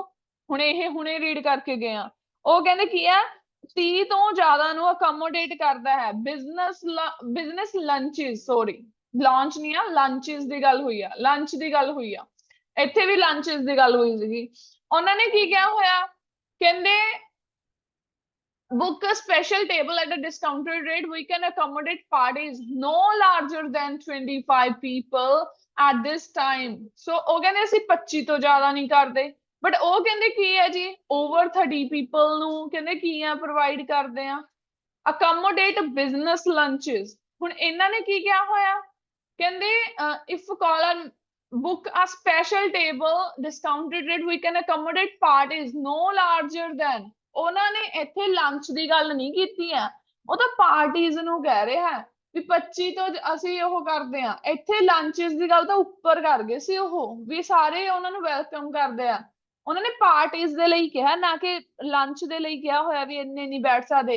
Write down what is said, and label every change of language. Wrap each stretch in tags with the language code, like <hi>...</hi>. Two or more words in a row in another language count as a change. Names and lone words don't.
<pa>ਹੁਣੇ ਰੀਡ ਕਰਕੇ ਗਏ ਆ। ਉਹ ਕਹਿੰਦੇ ਕੀ ਆ? 30 ਤੋਂ ਜ਼ਿਆਦਾ ਨੂੰ ਅਕੋਮੋਡੇਟ ਕਰਦਾ ਹੈ।</pa> <en>business lunches, sorry launch</en> <pa>ਨਹੀਂ ਆ, ਲੰਚਸ ਦੀ ਗੱਲ ਹੋਈ ਆ, ਲੰਚ ਦੀ ਗੱਲ ਹੋਈ ਆ। ਇੱਥੇ ਵੀ ਲੰਚਸ ਦੀ ਗੱਲ ਹੋਈ ਸੀਗੀ। ਉਹਨਾਂ ਨੇ ਕੀ ਕਿਹਾ ਹੋਇਆ?</pa> <en>ਕਹਿੰਦੇ book a special table at a discounted rate. We can accommodate parties no larger than 25 people at this time.</en> <pa>So ਉਹ ਕਹਿੰਦੇ ਅਸੀਂ 25 ਤੋਂ ਜ਼ਿਆਦਾ ਨਹੀਂ ਕਰਦੇ। ਬਟ ਉਹ ਕਹਿੰਦੇ ਕੀ ਹੈ ਜੀ?</pa> <en>over 30 people</en> <pa>ਨੂੰ ਕਹਿੰਦੇ ਕੀ ਆ? ਪ੍ਰੋਵਾਈਡ ਕਰਦੇ ਆ।</pa> <en>accommodate business lunches.</en> <pa>ਹੁਣ ਇਹਨਾਂ ਨੇ ਕੀ ਕਿਹਾ ਹੋਇਆ?</pa> <en>ਕਹਿੰਦੇ if caller book a special table discounted rate, we can accommodate parties no larger than।</en> <pa>ਉਹਨਾਂ ਨੇ ਇੱਥੇ ਲੰਚ ਦੀ ਗੱਲ ਨਹੀਂ ਕੀਤੀ ਹੈ, ਉਹ ਤਾਂ ਪਾਰਟੀਜ਼ ਨੂੰ ਕਹਿ ਰਿਹਾ ਹੈ ਵੀ 25 ਤੋਂ ਅਸੀਂ ਉਹ ਕਰਦੇ ਆ। ਇੱਥੇ ਲੰਚਸ ਦੀ ਗੱਲ ਤਾਂ ਉੱਪਰ ਕਰ ਗਏ ਸੀ ਉਹ ਵੀ ਸਾਰੇ ਉਹਨਾਂ ਨੂੰ ਵੈਲਕਮ ਕਰਦੇ ਆ। ਉਹਨਾਂ ਨੇ ਪਾਰਟੀਜ਼ ਦੇ ਲਈ ਕਿਹਾ, ਨਾ ਕਿ ਲੰਚ ਦੇ ਲਈ ਕਿਹਾ ਹੋਇਆ ਵੀ ਇੰਨੇ ਨਹੀਂ ਬੈਠ ਸਕਦੇ।</pa>